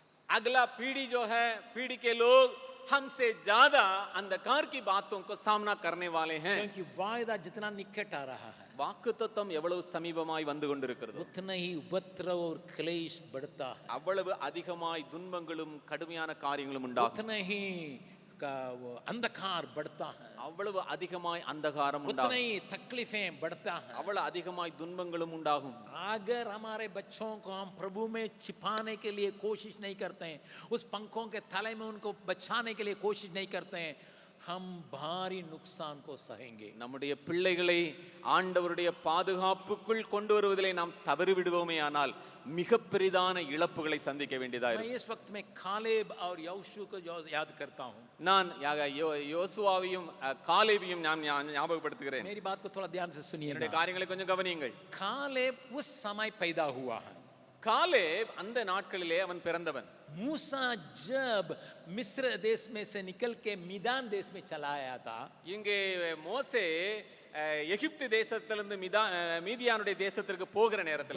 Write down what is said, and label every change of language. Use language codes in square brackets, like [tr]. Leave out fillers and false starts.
[hi] अगला पीढ़ी जो है, पीढ़ी के लोग हमसे ज्यादा अंधकार की बातों को सामना करने वाले हैं. क्योंकि वायदा जितना निकट आ रहा है [ta] வாக்குத்தத்தம் எவ்வளவு சமீபமாய் வந்து கொண்டிருக்கிறது, [hi] उतना ही उपद्रव और क्लेश बढ़ता है, [ta] அவ்வளவு அதிகமாய் துன்பங்களும் கடுமையான காரியங்களும் உண்டாகும், [hi] उतना ही वो अंधकार बढ़ता है, [ta] அவ்வளவு அதிகமாய் அந்தகாரம் [hi] उतना [ta] உண்டாகும், [hi] ही तकलीफें बढ़ता है। [ta] அவ்வளவு அதிகமாய் துன்பங்களும் உண்டாகும். [hi] अगर हमारे बच्चों को हम प्रभु में छिपाने के लिए कोशिश नहीं करते हैं, उस पंखों के तले में उनको बचाने के लिए कोशिश नहीं करते हैं, हम भारी नुकसान को सहेंगे. [ta] நம்முடைய பிள்ளைகளை ஆண்டவருடைய பாதுகாப்புக்குள் கொண்டு வருவதிலே நாம் தவறி விடுவோமே ஆனால் மிக பெரிதான இழப்புகளை சந்திக்க வேண்டியதா [hi] मैं [ta] இருக்கும். [hi] इस वक्त में कालेब और यहोशू को याद करता हूँ. [ta] நான் யோசுவாவையும் காலேபையும் நான் ஞாபகப்படுத்துகிறேன். [hi] मेरी बात को थोड़ा ध्यान से [ta] என்னுடைய [hi] सुनिए. [ta] காரியங்களை கொஞ்சம் கவனியுங்கள். [hi] कालेब उस समय पैदा हुआ है. [ta] காலேப் அந்த நாட்களிலே அவன் பிறந்தவன். [hi] मूसा जब मिस्र देश में से निकल के मिदान देश में चला आया था, [ta] இங்கே மோசே எகிப்து தேசத்திலிருந்து மீதியானுடைய தேசத்திற்கு போகிற நேரத்தில்